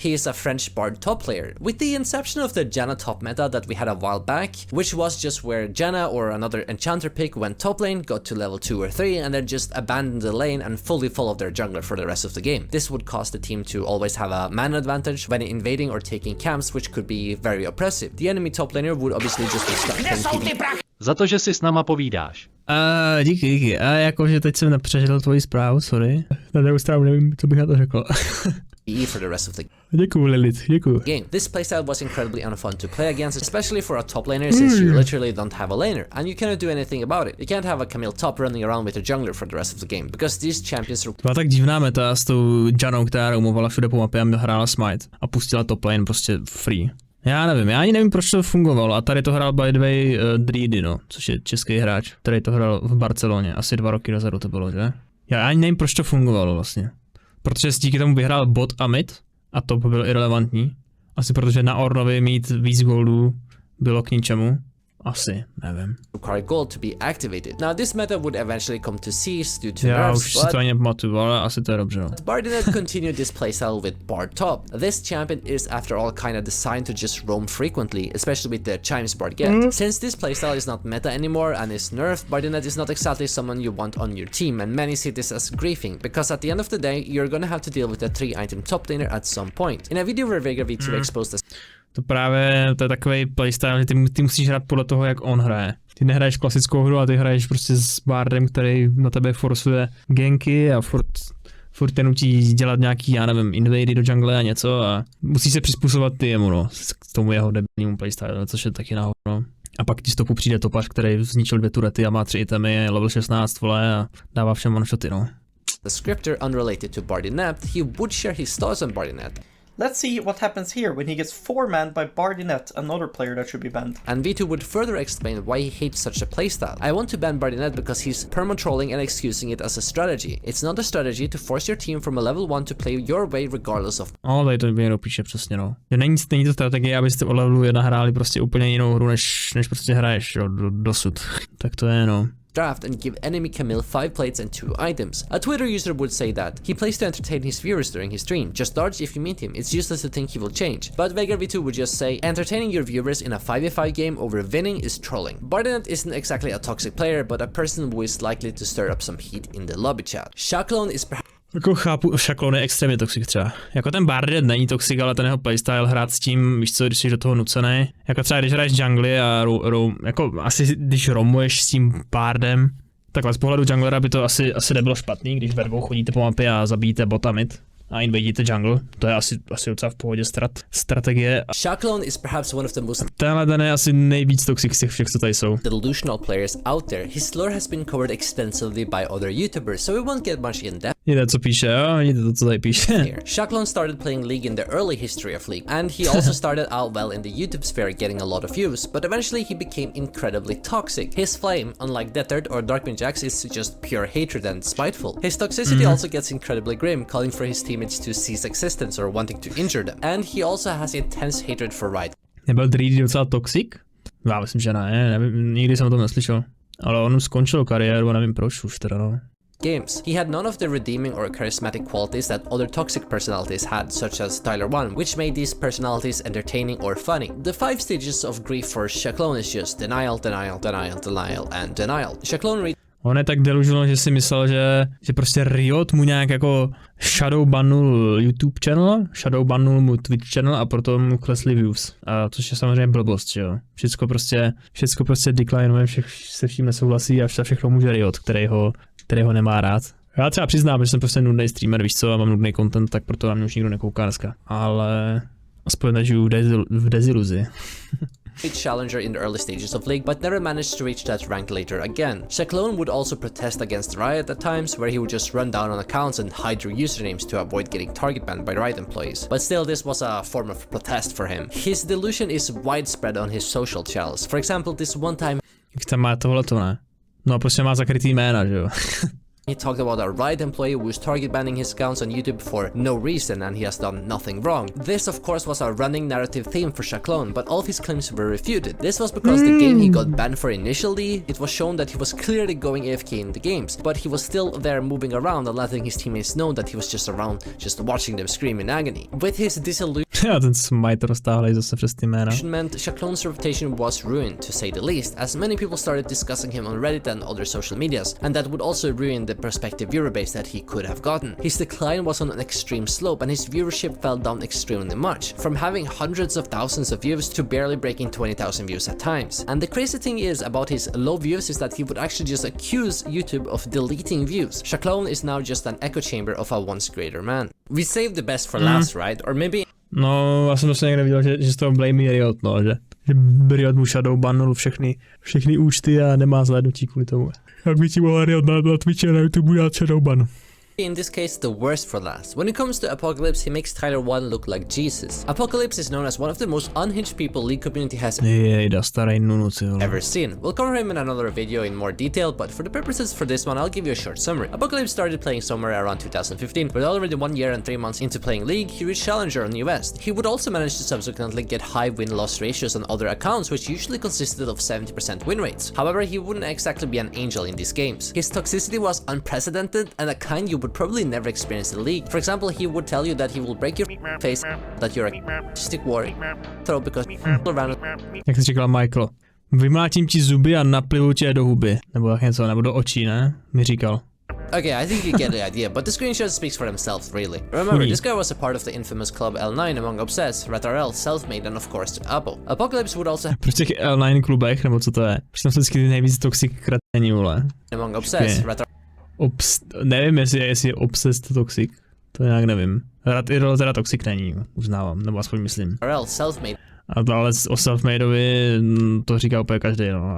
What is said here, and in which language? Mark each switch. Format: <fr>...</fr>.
<en>He is a French bard top player, with the inception of the Janna top meta that we had a while back, which was just where Janna or another enchanter pick went top lane, got to level 2 or 3, and then just abandoned the lane and fully followed their jungler for the rest of the game. This would cause the team to always have a mana advantage when invading or taking camps, which could be very oppressive. The enemy top laner would obviously just be stuck playing</en> <cs>Za to, že si s náma povídáš. Díky. A jakože teď jsem nepřežil tvoji zprávu, sorry. Na druhou stranu nevím, co bych na to řekl.</cs> <en>for the rest of the</en> <cs>Děkuju, Lilith, děkuju.</cs> <en>game. This playstyle was incredibly unfun to play against, especially for a top laner since you literally don't have a laner, and you cannot do anything about it. You can't have a Camille top running around with a jungler for the rest of the game, because these champions are...</en> <cs>Byla tak divná meta s tou Jannou, která roamovala všude po mapě a hrála Smite a pustila top lane prostě free. Já nevím, já ani nevím, proč to fungovalo, a tady to hrál</cs> <en>by the way</en> <cs>Dreedy, no, což je český hráč, který to hrál v Barceloně, asi 2 roky dozadu to bylo, že? Já ani nevím, proč to fungovalo vlastně, protože díky tomu vyhrál bot a mid, a to bylo irrelevantní, asi protože na Ornovi mít víc goldů bylo k ničemu. Asi, nevím.</cs> <en>Require gold to be activated. Now this meta would eventually come to cease due to</en> <cs>Já</cs> <en>nerfs,</en> <cs>už si to ani nepamatuju, ale asi to je dobře.</cs> <en>Binette continued this playstyle with Bard top. This champion is after all kinda designed to just roam frequently, especially with the chimes Bard get. Since this playstyle is not meta anymore and is nerfed, Binette is not exactly someone you want on your team, and many see this as griefing, because at the end of the day, you're gonna have to deal with a 3-item top laner at some point. In a video where Vega V2 exposed this</en> <cs>To právě, to je takový playstyle, že ty musíš hrát podle toho, jak on hraje. Ty nehraješ klasickou hru a ty hraješ prostě s bardem, který na tebe forcuje ganky a furt tě nutí dělat nějaký, já nevím, invady do jungle a něco a musíš se přizpůsobovat ty jemu, no, k tomu jeho debilnímu playstyle, což je taky náhodou, no. A pak ti z toho přijde topař, který zničil 2 turety a má 3 itemy, je level 16, vole, a dává všem one-shoty, no.</cs> <en>The scripter unrelated to Binette, he would share his thoughts on Binette. Let's see what happens here when he gets 4-manned by Binette, another player that should be banned. And V2 would further explain why he hates such a playstyle. I want to ban Binette because he's perma-trolling and excusing it as a strategy. It's not a strategy to force your team from a level 1 to play your way regardless of...</en> <cs>Tady to někdo píše přesně, no. Není to strategie, abyste o levelu 1 hráli prostě úplně jinou hru, než prostě hraješ dosud. Tak to je, no.</cs> <en>Draft and give enemy Camille 5 plates and 2 items. A Twitter user would say that he plays to entertain his viewers during his stream. Just dodge if you meet him. It's useless to think he will change. But Vega V2 would just say entertaining your viewers in a 5v5 game over winning is trolling. Binette isn't exactly a toxic player, but a person who is likely to stir up some heat in the lobby chat. Shakon is perhaps...</en> <cs>Jako chápu, Shakon je extrémně toxic třeba. Jako ten Binette není toxic, ale ten jeho playstyle hrát s tím, víš co, když jsi do toho nucený. Jako třeba když hraješ jungly a jako asi když roamuješ s tím Bardem, takhle z pohledu junglera by to asi nebylo špatný, když ve dvou chodíte po mapě a zabijíte bota mid a invadíte jungle. To je asi docela v pohodě strategie.</cs> <en>Shakon is perhaps one of the most...</en> <cs>Tenhle ten je asi nejvíc toxic z těch všech, co tady jsou.</cs> <en>...delusional players out there. His lore has been covered extensively by other YouTubers, so we won't get much in depth.</en> <cs>Vidíte, co píše, jo? Vidíte to, co tady píše.</cs> <en>Shakon started playing League in the early history of League, and he also started out well in the YouTube sphere, getting a lot of views, but eventually he became incredibly toxic. His flame, unlike Deathard or Darkwin is just pure hatred and spiteful. His toxicity also gets incredibly grim, calling for his teammates to cease existence or wanting to injure them. And he also has intense hatred for Riot.</en> <cs>Nebyl Dreedy docela toxic? Já myslím, že ne, nikdy jsem o tom neslyšel. Ale on skončil kariéru a nevím proč už teda, no.</cs> <en>Games. He had none of the redeeming or charismatic qualities that other toxic personalities had, such as Tyler 1, which made these personalities entertaining or funny. The 5 stages of grief for Shakon is just denial, denial, denial, denial, and denial. Shakon</en> <cs>On je tak delusional, že si myslel, že prostě Riot mu nějak jako shadow bannul YouTube channel, shadow bannul mu Twitch channel a proto mu klesly views. A což je samozřejmě blbost, že jo. Všecko prostě declineuje, se vším nesouhlasí a všechno může Riot, který ho nemá rád. Já třeba přiznám, že jsem prostě nudný streamer, víš co, a mám nudný content, tak proto na mě už nikdo nekouká dneska. Ale aspoň nežiju v deziluzi.</cs> <en>challenger in the early stages of League, but never managed to reach that rank later again. Shakon would also protest against Riot at times, where he would just run down on accounts and hide their usernames to avoid getting target banned by Riot employees. But still, this was a form of protest for him. His delusion is widespread on his social channels. For example, this one time...</en> <cs>Jak tam má tohleto, ne? No prostě má zakrytý jména, že jo?</cs> <en>He talked about a Riot employee who was target banning his accounts on YouTube for no reason and he has done nothing wrong. This of course was a running narrative theme for Shakon, but all of his claims were refuted. This was because the game he got banned for initially, it was shown that he was clearly going AFK in the games, but he was still there moving around and letting his teammates know that he was just around, just watching them scream in agony. With his disillusionment,</en> <cs>ten smite roztáhlej zase přes ty jména.</cs> <en>Shakon's reputation was ruined, to say the least, as many people started discussing him on Reddit and other social medias, and that would also ruin the prospective viewer base that he could have gotten. His decline was on an extreme slope and his viewership fell down extremely much, from having hundreds of thousands of views to barely breaking 20,000 views at times. And the crazy thing is about his low views is that he would actually just accuse YouTube of deleting views. Shakon is now just an echo chamber of a once greater man. We saved the best for last, right? Or maybe...</en> <cs>No, já jsem prostě někde viděl, že z toho blame Riot, no, že Riot mu shadow bannul všechny účty a nemá zhlédnutí kvůli tomu. Jak by ti mohl Riot na Twitchi a na YouTube dát shadow ban?</cs> <en>In this case, the worst for last. When it comes to Apocalypse, he makes Tyler 1 look like Jesus. Apocalypse is known as one of the most unhinged people League community has ever seen. We'll cover him in another video in more detail, but for the purposes for this one, I'll give you a short summary. Apocalypse started playing somewhere around 2015, but already 1 year and 3 months into playing League, he reached Challenger on New West. He would also manage to subsequently get high win-loss ratios on other accounts, which usually consisted of 70% win rates. However, he wouldn't exactly be an angel in these games. His toxicity was unprecedented and a kind you would probably never experience in League. For example, he would tell you that he will break your face, that you're a stick warrior, throw because around.</en> <cs>Jak jsi říkal Michael, vymlátím ti zuby a naplivu tě do huby, nebo jak něco, nebo do očí, ne? Mi říkal.</cs> <en>Okay, I think you get the idea, but the screenshot speaks for themselves, really. Remember, this guy was a part of the infamous club L9 among Obsessed, RL, Selfmade, and of course Apple. Apocalypse would also...</en> <cs>Proč těch L9 klubech, nebo co to je? Proč tam jsou vždycky nejvíc toxic kretení, vole?</cs> <en>Among Obsessed,</en> <cs>nevím, jestli je Obsessed toxic, to nějak nevím. RL teda toxic není, uznávám, nebo aspoň myslím.</cs> <en>RL, Selfmade.</en> <cs>Ale o Selfmadeovi to říká úplně každý, no.</cs>